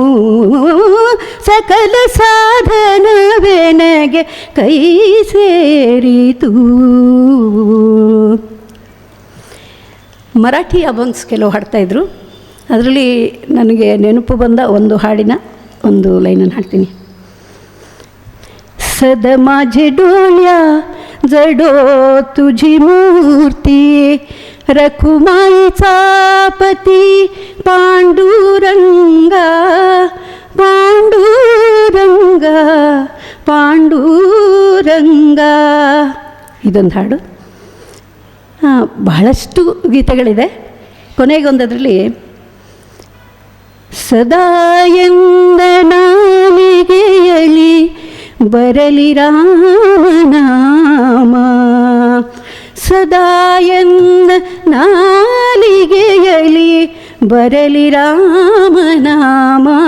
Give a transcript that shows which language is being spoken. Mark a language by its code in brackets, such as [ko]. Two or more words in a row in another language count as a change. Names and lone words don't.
[kn] ಸಕಲ ಸಾಧನವೆನಗೆ ಕೈ ಸೇರಿತು. ಮರಾಠಿ ಅಭಂಗ್ಸ್ ಕೆಲವು ಹಾಡ್ತಾಯಿದ್ರು. ಅದರಲ್ಲಿ ನನಗೆ ನೆನಪು ಬಂದ ಒಂದು ಹಾಡಿನ ಒಂದು ಲೈನನ್ನು ಹಾಡ್ತೀನಿ. [mr] सद माझे डोळ्या जडो तुझी मूर्ती, रखुमाईचा पती पांडुरंगा पांडुरंगा ಪಾಂಡುರಂಗ. [kn] ಇದೊಂದು ಹಾಡು. ಬಹಳಷ್ಟು ಗೀತೆಗಳಿದೆ. ಕೊನೆಗೊಂದರಲ್ಲಿ ಸದಾ ಎಂದ ನಾಲಿಗೆಯಲಿ ಬರಲಿ ರಾಮನಾಮ, ಸದಾ ಎಂದ ನಾಲಿಗೆಯಲಿ ಬರಲಿ ರಾಮನಾಮ,